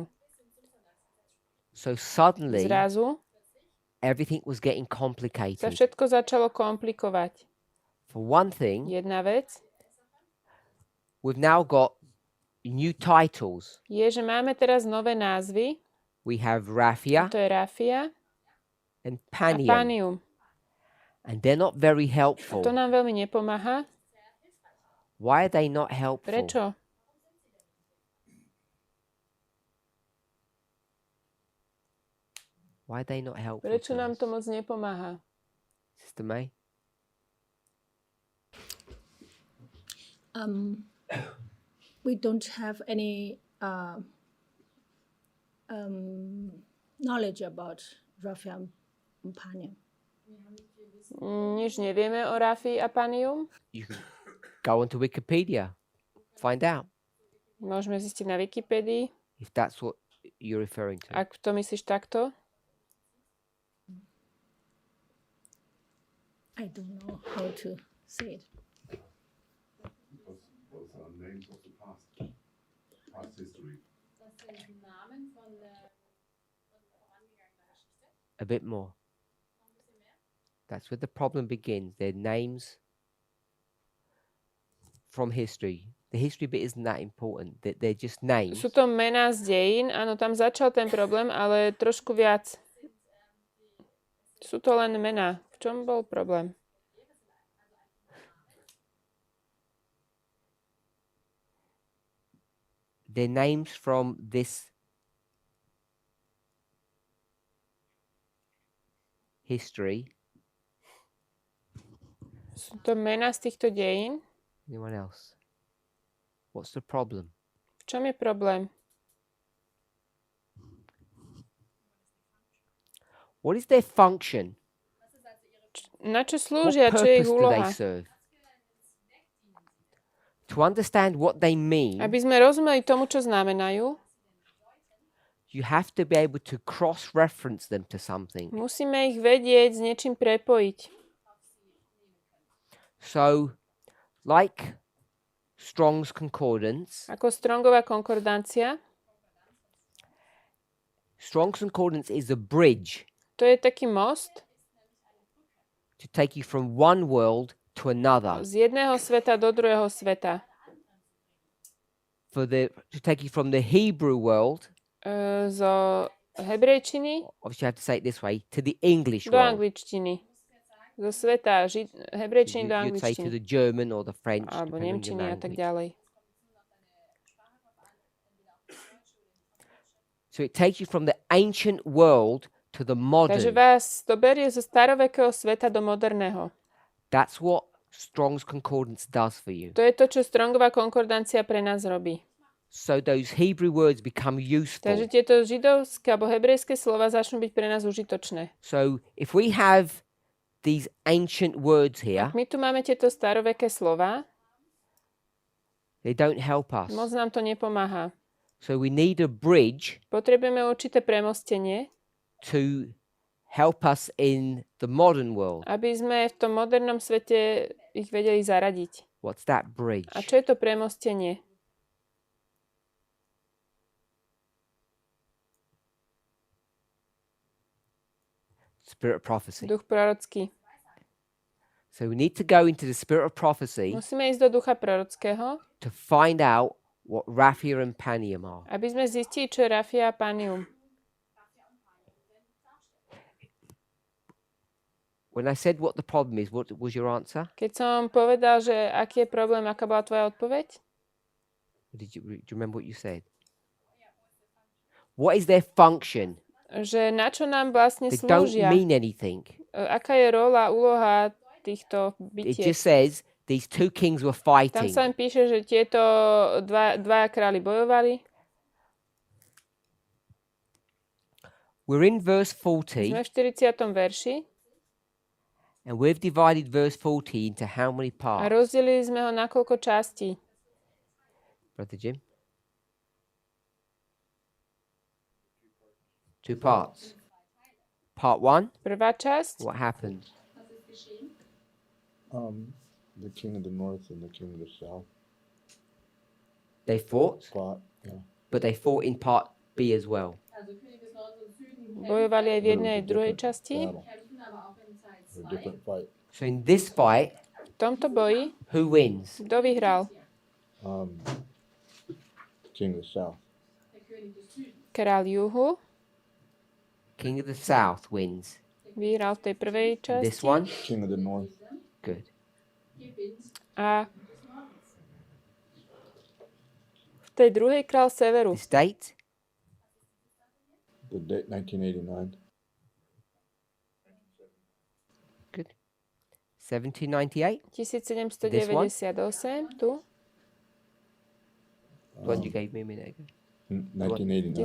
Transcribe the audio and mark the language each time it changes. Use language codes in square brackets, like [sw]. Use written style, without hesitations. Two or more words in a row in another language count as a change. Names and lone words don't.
[en] So suddenly, [sk] Zrazu [en] everything was getting [sk] sa [en] complicated. [sk] všetko začalo komplikovať. [en] For one thing, [sk] Jedna vec [en] we've now got new titles. [sk] je, že máme teraz nové názvy. [en] We have Raphia [sk] To je Rafia [en] and [sk] a [en] Panium, [sk] Panium. [en] and they're not very [sk] A [en] helpful. [sk] to nám veľmi nepomáha. [en] Why are they not helpful? [sk] Prečo? [en] Why are they not helpful? [sk] Prečo to nám [en] us? [sk] to moc nepomáha? [en] Sister May? We don't have any knowledge about Raphael and Panium. [sk] Nič nevieme o Rafii a Panium. [en] You can go onto Wikipedia, find out [sk] Môžeme zistiť na Wikipédii. [en] if that's what you're referring to. [sk] Ak to myslíš takto, [en] I don't know how to say it. Those are names of the past history. A bit more. That's where the problem begins. They're names from history. The history bit isn't that important. They're just names. [sk] sú to mená z dejín. Áno, tam začal ten problém, ale trošku viac. Sú to len mená. V čom bol problém? [en] They're names from this history. [sk] Sú to mená z týchto dejín. [en] Anyone else? What's the problem? [sk] V čom je problém? [en] What is their function? [sk] Na čo [en] What [sk] slúžia? Čo je ich [en] purpose do they [sk] úloha? [en] serve? To understand what they mean, [sk] Aby sme rozumeli tomu, čo znamenajú, [en] you have to be able to cross-reference them to something. [sk] musíme ich vedieť s niečím prepojiť. [en] So, like Strong's Concordance, [sk] Ako Strongová konkordancia. [en] Strong's Concordance is a bridge [sk] To je taký most [en] to take you from one world to another, [sk] z jedného sveta do druhého sveta. [en] to take you from the Hebrew world, [sk] Zo hebrejčiny [en] obviously you have to say it this way, to the English [sk] do [en] world. [sk] angličtiny. Zo sveta hebrejčiny do [en] You'd say to [sk] angličtiny. [en] the German or the French, [sk] Alebo [en] depending on your [sk] nemčiny a tak [en] language. [sk] ďalej. [en] So it takes you from the ancient world to the [sk] Takže [en] modern. [sk] vás to berie zo starovekého sveta do moderného. [en] That's what Strong's Concordance does for you. [sk] To je to, čo Strongová konkordancia pre nás robí. [en] So those Hebrew words become useful. [sk] Takže tieto židovské alebo hebrejské slova začnú byť pre nás užitočné. [en] So if we have these ancient words here, [sk] My tu máme tieto staroveké slova, [en] they don't help us. [sk] moc nám to nepomáha. [en] So we need a bridge [sk] Potrebujeme určité premostenie, [en] to help us in the modern world. [sk] aby sme v tom modernom svete ich vedeli zaradiť. [en] What's that bridge? [sk] A čo je to premostenie? [en] Spirit of prophecy. [sk] Duch prorocký. [en] So we need to go into the spirit of prophecy [sk] Musíme ísť do ducha prorockého, [en] to find out what Raphia and Panium are. [sk] aby sme zistili, čo je Rafia a Panium. [en] When I said what the problem is, what was your answer? [sk] Keď som povedal, že aký je problém, aká bola tvoja odpoveď? [en] Do you remember what you said? What is their function? [sk] Že na čo nám vlastne [en] They don't [sk] slúžia? [en] mean anything. [sk] Aká je rola, úloha týchto [en] It [sk] bytiek? [en] just says these two kings were [sk] Tam [en] fighting. [sk] sa im píše, že tieto dvaja králi bojovali. [en] We're in verse 40, [sk] Sme v 40. verši [en] and we've divided verse 40 into how many [sk] a [en] parts? [sk] rozdelili sme ho na koľko častí. [en] Brother Jim? 2 parts. Part 1, [sk] Prvá časť, [en] what happened? The king of the north and the king of the south They fought, fought. Yeah. but they fought in part B as well. [sk] bojovali aj v jednej aj v druhej časti. [en] Battle. A different fight. So in this fight, [sk] V tomto boji, [en] who wins? [sk] kto vyhral? [en] The king of the south. [sk] Kráľ juhu [en] King of the South wins. [sk] vyhral v tej prvej [en] This [sk] časti. [en] one? King of the north. Good. [sk] A v tej druhej kráľ severu. [en] This date? The date 1989. Good. 1798? [sk] 1798, tu. [en] The one you gave me a minute ago. 1989.